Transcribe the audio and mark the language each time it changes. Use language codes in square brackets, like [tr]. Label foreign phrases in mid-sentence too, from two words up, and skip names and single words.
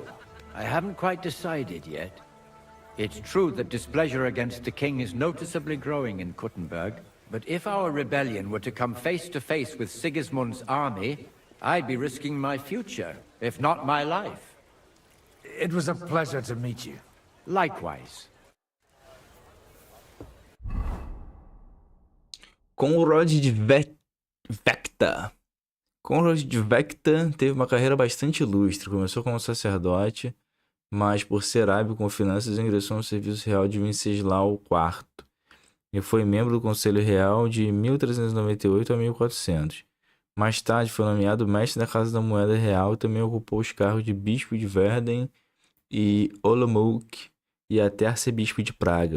[en] I haven't quite decided yet. It's true that displeasure against the king is noticeably growing in Kuttenberg, but if our rebellion were to come face to face with Sigismund's army, I'd be risking my future, if not my life. It was a pleasure to meet you. Likewise. Conrad de Vechta. [pt] Conrad de Vechta teve uma carreira bastante ilustre. Começou como sacerdote, mas por ser hábil com finanças ingressou no serviço real de Venceslau IV. E foi membro do Conselho Real de 1398 a 1400. Mais tarde foi nomeado mestre da Casa da Moeda Real e também ocupou os cargos de bispo de Verden e Olomouc e até arcebispo de Praga.